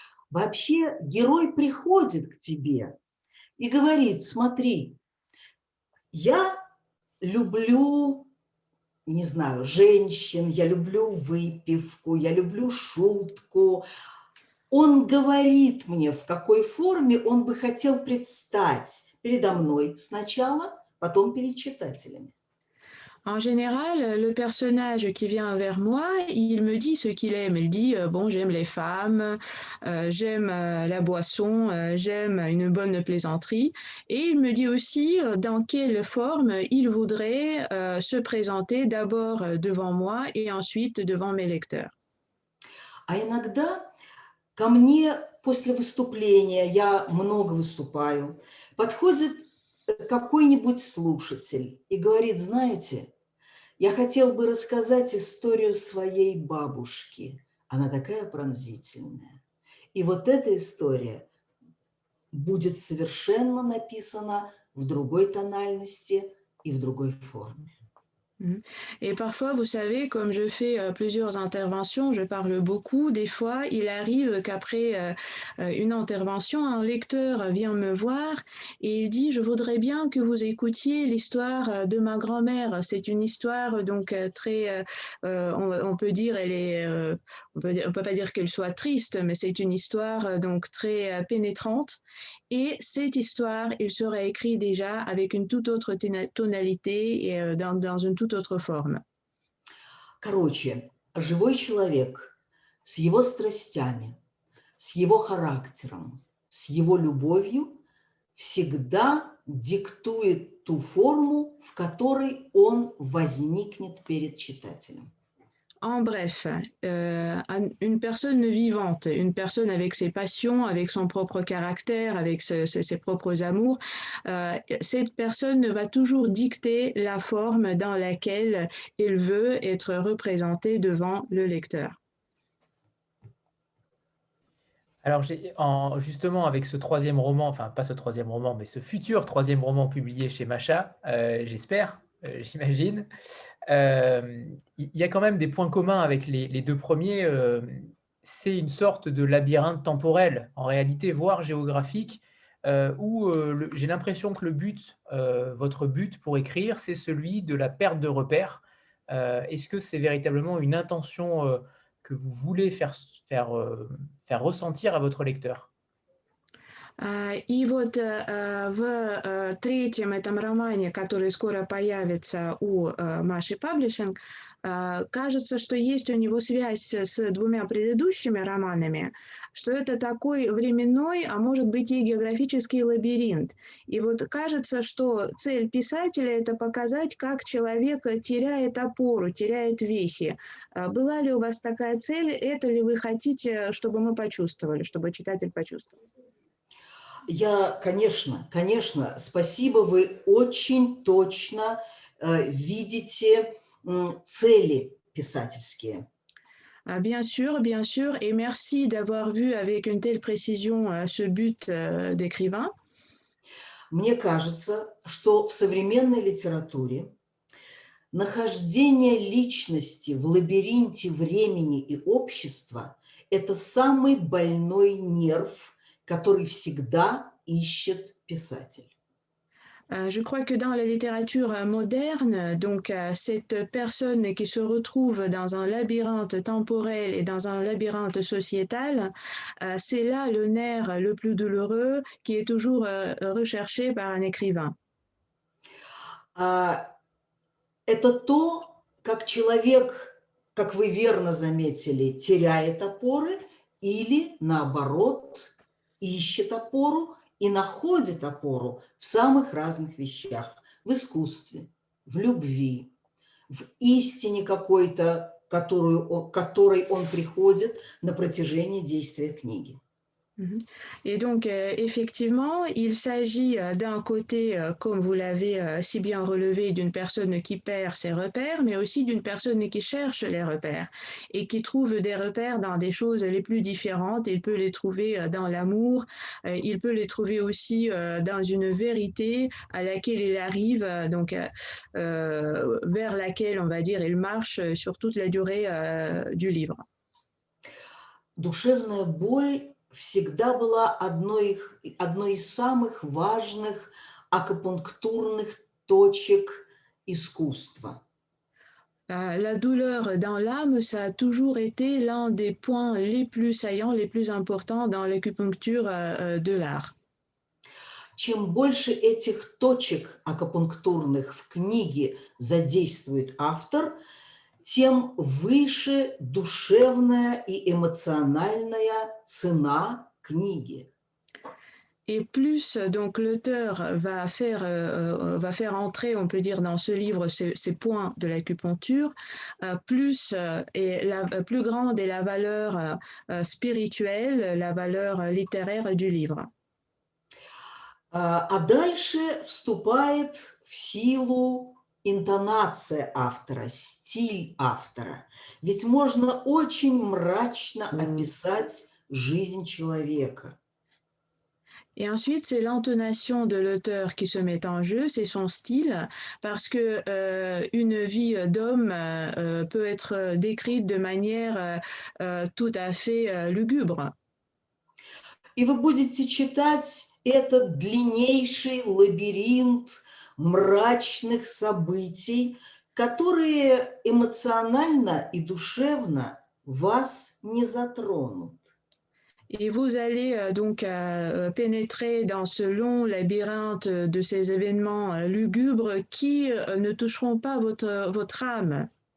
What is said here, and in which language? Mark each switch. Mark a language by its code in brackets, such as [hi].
[ru] Вообще герой приходит к тебе и говорит: смотри, я люблю, не знаю, женщин, я люблю выпивку, я люблю шутку. Он говорит мне, в какой форме он бы хотел предстать передо мной сначала, потом перед читателями. [fr] En général, le personnage qui vient vers moi, il me dit ce qu'il aime. Il dit bon, j'aime les femmes, j'aime la boisson, j'aime une bonne plaisanterie. Et il me dit aussi dans quelle forme il voudrait se présenter d'abord devant moi et ensuite devant mes lecteurs. [ru] А иногда ко мне после выступления, я много выступаю, подходит какой-нибудь слушатель и говорит: знаете, я хотел бы рассказать историю своей бабушки. Она такая пронзительная. И вот эта история будет совершенно написана в другой тональности и в другой форме. [fr] Et parfois, vous savez, comme je fais plusieurs interventions, je parle beaucoup, des fois, il arrive qu'après une intervention, un lecteur vient me voir et il dit « Je voudrais bien que vous écoutiez l'histoire de ma grand-mère ». C'est une histoire donc très, on peut dire, on peut pas dire qu'elle soit triste, mais c'est une histoire donc très pénétrante. Et cette histoire, il serait écrit déjà avec une toute autre tonalité et dans une toute autre forme. [ru] Короче, живой человек с его страстями, с его характером, с его любовью всегда диктует ту форму, в которой он возникнет перед читателем. [fr] En bref, une personne vivante, une personne avec ses passions, avec son propre caractère, avec ses propres amours, cette personne va toujours dicter la forme dans laquelle elle veut être représentée devant le lecteur. Alors, justement, avec ce troisième roman, enfin pas ce troisième roman, mais ce futur troisième roman publié chez Macha, j'espère, j'imagine, il y a quand même des points communs avec les deux premiers. C'est une sorte de labyrinthe temporel, en réalité, voire géographique, où j'ai l'impression que votre but pour écrire, c'est celui de la perte de repères. Est-ce que c'est véritablement une intention que vous voulez faire ressentir à votre lecteur? [ru] И вот в третьем этом романе, который скоро появится у Маши Паблишинг, кажется, что есть у него связь с двумя предыдущими романами, что это такой временной, а может быть и географический лабиринт. И вот кажется, что цель писателя – это показать, как человек теряет опору, теряет вехи. Была ли у вас такая цель? Это ли вы хотите, чтобы мы почувствовали, чтобы читатель почувствовал? Конечно, спасибо, вы очень точно видите цели писательские. [fr] Bien sûr, et merci d'avoir vu avec une telle précision ce but d'écrivain. [ru] Мне кажется, что в современной литературе нахождение личности в лабиринте времени и общества – это самый больной нерв, который всегда ищет писатель. [fr] Je crois que dans la littérature moderne, donc cette personne qui se retrouve dans un labyrinthe temporel et dans un labyrinthe sociétal, c'est là le nerf le plus douloureux qui est toujours recherché par un écrivain. [ru] Это то, как человек, как вы верно заметили, теряет опоры или, наоборот, ищет опору и находит опору в самых разных вещах. В искусстве, в любви, в истине какой-то, к которой он приходит на протяжении действия книги. [fr] Et donc, effectivement, il s'agit d'un côté, comme vous l'avez si bien relevé, d'une personne qui perd ses repères, mais aussi d'une personne qui cherche les repères et qui trouve des repères dans des choses les plus différentes. Il peut les trouver dans l'amour, il peut les trouver aussi dans une vérité à laquelle il arrive, donc vers laquelle, on va dire, il marche sur toute la durée du livre. [ru] Душевная боль всегда была одной из самых важных акупунктурных точек искусства. [fr] La douleur dans l'âme, ça a toujours été l'un des points les plus saillants, les plus importants dans l'acupuncture de l'art. [ru] Чем больше этих точек акупунктурных в книге задействует автор, тем выше душевная и эмоциональная цена книги. [fr] Et plus donc l'auteur va faire entrer, on peut dire, dans ce livre ces points de l'acupuncture, plus grande est la valeur spirituelle, la valeur littéraire du livre. [ru] А дальше вступает в силу интонация автора, стиль автора. Ведь можно очень мрачно описать жизнь человека. [fr] Et ensuite, c'est l'intonation de l'auteur qui se met en jeu, c'est son style, parce que une vie d'homme peut être décrite de manière tout à fait lugubre. [ru] И вы будете читать этот длиннейший лабиринт мрачных событий, которые эмоционально и душевно вас не затронут. [fr] Et vous allez donc pénétrer dans ce long labyrinthe de ces événements lugubres qui ne toucheront pas votre âme.